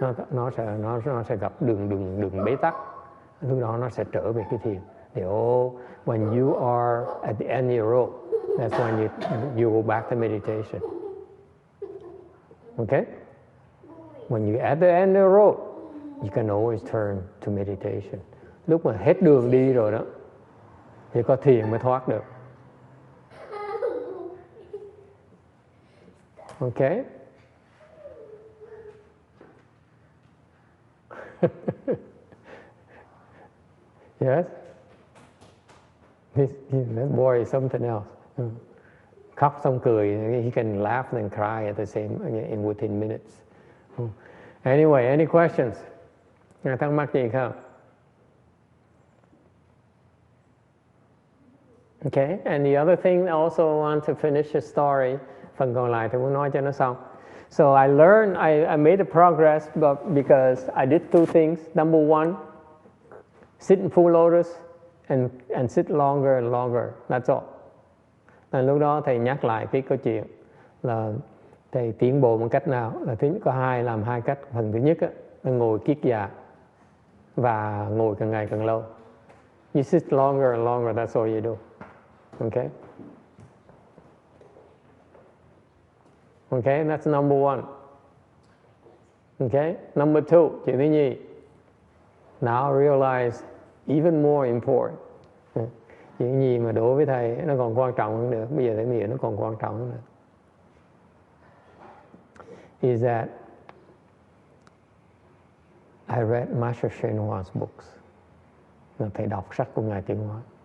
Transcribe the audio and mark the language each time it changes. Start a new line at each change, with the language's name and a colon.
Vietnamese: Nó sẽ gặp đường bế tắc. Lúc đó nó sẽ trở về cái thiền.
English: When you are at the end of your rope, that's when you go back to meditation. Okay? When you're at the end of the road, you can always turn to meditation.
Vietnamese: Lúc mà hết đường đi rồi đó, thì có thiền mới thoát được.
English: Okay? Yes? That boy is something else.
Vietnamese: Khóc xong cười,
English: he can laugh and cry at the same within minutes. Anyway, any questions?
Vietnamese: Thắc mắc gì không?
English: Okay, and the other thing I also want to finish the story.
Vietnamese: Phần còn lại thì muốn nói cho nó xong.
English: So I learned, I made a progress because I did two things. Number one, sit in full lotus and sit longer and longer. That's all.
Vietnamese: Lúc đó thầy nhắc lại cái câu chuyện là thầy tiến bộ một cách nào. Là thứ nhất có làm hai cách. Phần thứ nhất là ngồi kiết già và ngồi càng ngày càng lâu.
English: You sit longer and longer. That's all you do. Okay. Okay, that's number one. Okay, number two,
Vietnamese: chuyện thứ nhì.
English: Now realize even more important.
Vietnamese: Chuyện gì mà đối với thầy nó còn quan trọng hơn nữa. Bây giờ thầy nghĩ nó còn quan trọng hơn nữa.
English: Is that I read Master Hsuan Hua's books.
Vietnamese: Là thầy đọc sách của Ngài Tiến Hóa.